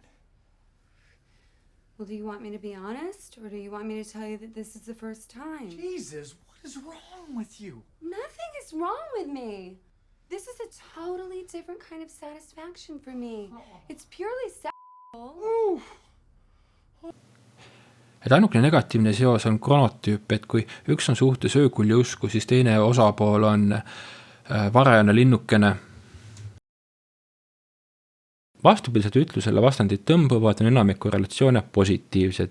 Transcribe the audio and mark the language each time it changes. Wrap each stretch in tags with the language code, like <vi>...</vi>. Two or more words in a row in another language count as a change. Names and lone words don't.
<en>Well, do you want me to be honest, or do you want me to tell you that this is the first time? Jesus, what is wrong with you? Nothing is wrong with me. This is a totally different kind of satisfaction for me. It's purely sexual.</en> <et>Et ainukene negatiivne seos on kronotüüp, et kui üks on suhtes öökulli usku, siis teine osapool on varajane linnukene. Vastupidiselt ütlusele vastandid tõmbuvad on enamiku relatsioone positiivsed.</et>